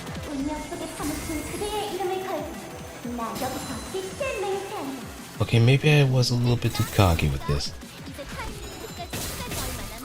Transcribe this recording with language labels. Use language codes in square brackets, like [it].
[ko] 운명 속에 파묻힌 그대의 이름을 걸고 나 여기서 빛을 맹세한다. [en] Okay, maybe I was a little bit too cocky with this. [ko] 이제 타이밍 끝까지 시간이 얼마 남지